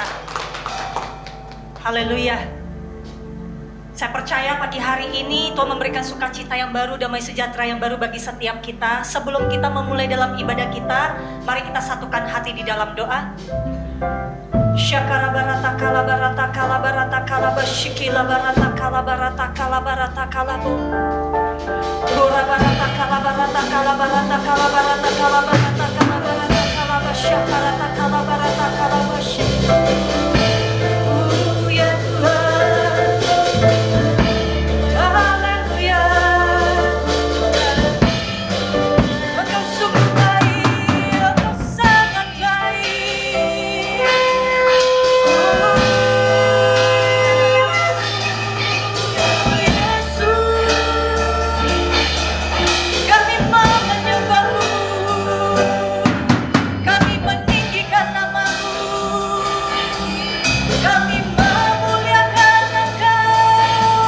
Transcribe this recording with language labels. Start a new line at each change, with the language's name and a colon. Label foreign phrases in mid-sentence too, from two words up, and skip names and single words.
Indonesian: Haleluya. Saya percaya pagi hari ini Tuhan memberikan sukacita yang baru, damai sejahtera yang baru bagi setiap kita. Sebelum kita memulai dalam ibadah kita, mari kita satukan hati di dalam doa. Syakara barata kala barata kala barata kala bashikila barata kala barata kala barata kala bu. Bora barata kala barata kala barata kala barata kala barata kala barata kala basyakara kala barata kala basyik. Ya Tuhan. Haleluya. Engkau sungguh baik, Engkau sangat baik. Kami mau menyembah-Mu, kami meninggikan nama-Mu, kami memuliakan Engkau.